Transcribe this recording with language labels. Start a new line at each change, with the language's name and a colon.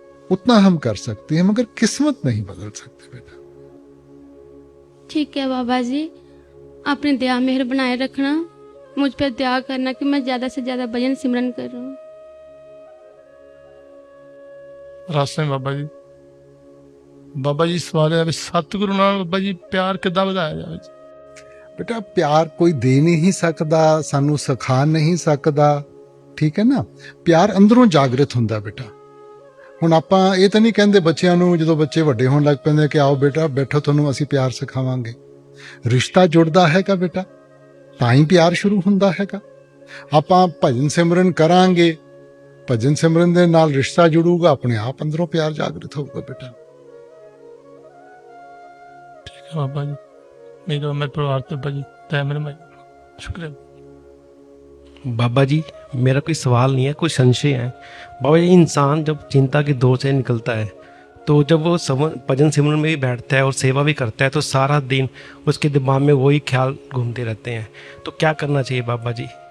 Hindi: उतना हम कर सकते हैं, मगर किस्मत नहीं बदल सकते बेटा। ठीक है बाबा जी, अपनी दया मेहर बनाए रखना, मुझ पर दया करना कि मैं ज़्यादा से ज़्यादा भजन सिमरन करूं।
Punjabi: ਰਾਸਤੇ ਬਾਬਾ ਜੀ ਸਵਾਲ ਹੈ ਵੀ ਸਤਿਗੁਰੂ ਨਾਲ ਬਾਬਾ ਜੀ ਪਿਆਰ ਕਿੱਦਾਂ ਵਧਾਇਆ ਜਾਵੇ ਜੀ?
Hindi: बेटा प्यार कोई दे नहीं सकता, सानू सिखा नहीं सकता, ठीक है ना।
Punjabi: प्यार अंदरों जागृत हुंदा बेटा। ਹੁਣ ਆਪਾਂ ਇਹ ਤਾਂ ਨਹੀਂ ਕਹਿੰਦੇ ਬੱਚਿਆਂ ਨੂੰ ਜਦੋਂ ਬੱਚੇ ਵੱਡੇ ਹੋਣ ਲੱਗ ਪੈਂਦੇ ਕਿ ਆਓ ਬੇਟਾ ਬੈਠੋ ਤੁਹਾਨੂੰ ਅਸੀਂ ਪਿਆਰ ਸਿਖਾਵਾਂਗੇ। ਰਿਸ਼ਤਾ ਜੁੜਦਾ ਹੈਗਾ ਬੇਟਾ, ਤਾਂ ਹੀ ਪਿਆਰ ਸ਼ੁਰੂ ਹੁੰਦਾ ਹੈਗਾ। ਆਪਾਂ ਭਜਨ ਸਿਮਰਨ ਕਰਾਂਗੇ, ਭਜਨ ਸਿਮਰਨ ਦੇ ਨਾਲ ਰਿਸ਼ਤਾ ਜੁੜੂਗਾ, ਆਪਣੇ ਆਪ ਅੰਦਰੋਂ ਪਿਆਰ ਜਾਗਰਤ ਹੋਊਗਾ ਬੇਟਾ। ਠੀਕ ਹੈ ਬਾਬਾ ਜੀ, ਮੇਰੇ ਪਰਿਵਾਰ ਤੇ ਬਾਬਾ ਜੀ ਤੈ ਮੇਰੇ ਭਾਈ ਸ਼ੁਕਰੀਆ।
Hindi: बाबा जी मेरा कोई सवाल नहीं है, कोई संशय है। बाबा जी इंसान जब चिंता के दौर से निकलता है तो जब वो भजन सिमरन में भी बैठता है और सेवा भी करता है तो सारा दिन उसके दिमाग में वही ख्याल घूमते रहते हैं, तो क्या करना चाहिए बाबा जी?